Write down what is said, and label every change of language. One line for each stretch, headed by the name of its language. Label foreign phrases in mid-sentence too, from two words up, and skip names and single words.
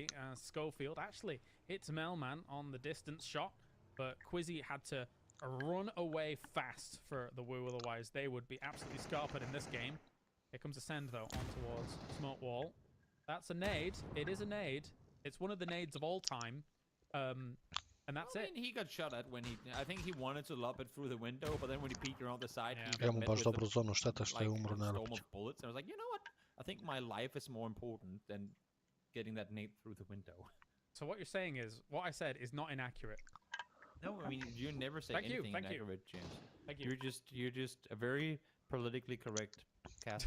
English: Schofield actually hits Melman on the distance shot, but Quizzy had to run away fast for the Woo, otherwise they would be absolutely scarpered in this game. Here comes Ascend, though, on towards Smoke Wall. That's a nade. It is a nade. It's one of the nades of all time. And that's it. He got shot at when I think he wanted to lob it through the window, but then when he peeked around the side, he got met with
Serbian: dobru zonu šteta što je umro
English: storm of bullets. And I was like, you know what? I think my life is more important than getting that nade through the window. So what you're saying is, what I said is not inaccurate. No, I mean, you never say anything inaccurate, James. Thank you. You're just a very politically correct caster.